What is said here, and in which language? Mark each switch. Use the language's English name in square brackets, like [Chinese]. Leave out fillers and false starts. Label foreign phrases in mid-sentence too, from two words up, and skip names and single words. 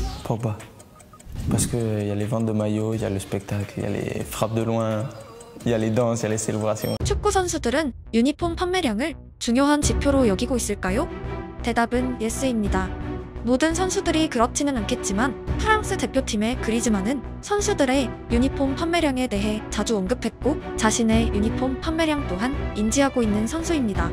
[French] Pogba. Parce qu'il y a les ventes de maillots, il y a le spectacle, il y a les frappes de loin, il y a les danses, il y a les célébrations. [Korean] 축구 선수들은 유니폼 판매량을 중요한 지표로 여기고 있을까요? 대답은 예스입니다. 모든 선수들이 그렇지는 않겠지만 프랑스 대표팀의 그리즈만은 선수들의 유니폼 판매량에 대해 자주 언급했고 자신의 유니폼 판매량 또한 인지하고 있는 선수입니다.